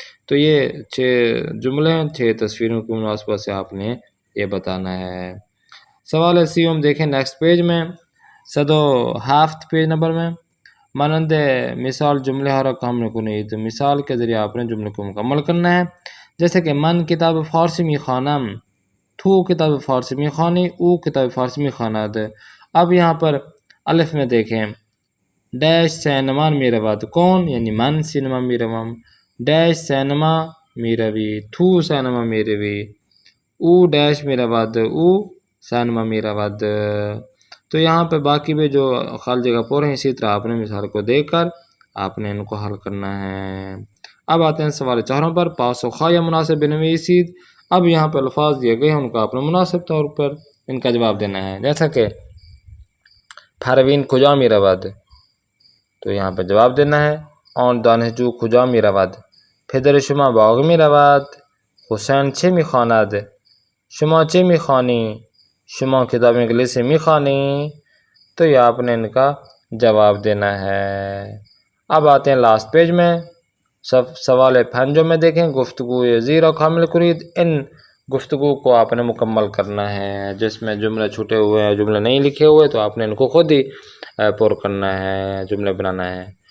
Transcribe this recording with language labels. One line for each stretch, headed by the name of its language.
Urdu: تو یہ 6 جملے ہیں، 6 تصویروں کی مناسبت سے آپ نے یہ بتانا ہے. سوال سیوم دیکھیں نیکسٹ پیج میں، 107 پیج نمبر میں. مانند مثال جملے ہر کام نے کنید. مثال کے ذریعے آپ نے جملے کو مکمل کرنا ہے. جیسے کہ
Persian: من کتاب فارسی میخوانم، تو کتاب فارسی میخوانی، او کتاب فارسی میخواند.
Urdu: اب یہاں پر الف میں دیکھیں، ڈیش سینما میرود. کون؟ یعنی
Persian: من سینما میروم. ڈیش سینما میروی، تو سینما میروی. او ڈیش میرود، او سینما میرود.
Urdu: تو یہاں پہ باقی بھی جو خالی جگہ پر ہیں، اسی طرح آپ نے مثال کو دیکھ کر آپ نے ان کو حل کرنا ہے. اب آتے ہیں سوال 4 پر،
Persian: پاسخ یا مناسب بنویسید.
Urdu: اب یہاں پہ الفاظ دیے گئے ہیں، ان کو آپ نے مناسب طور پر ان کا جواب دینا ہے. جیسا کہ
Persian: پروین کجا میرود،
Urdu: تو یہاں پہ جواب دینا ہے
Persian: آن دانشجو کجا میرود. پدر شما باغ میرود. حسین چه میخواند؟ شما چه میخوانی؟ شما کتاب انگلیسی میخوانی.
Urdu: تو یہ آپ نے ان کا جواب دینا ہے. اب آتے ہیں لاسٹ پیج میں، سوال 5 میں دیکھیں،
Persian: گفتگو زیرا کامل کنید.
Urdu: ان گفتگو کو آپ نے مکمل کرنا ہے. جس میں جملے چھوٹے ہوئے ہیں، جملے نہیں لکھے ہوئے، تو آپ نے ان کو خود ہی پر کرنا ہے، جملے بنانا ہے.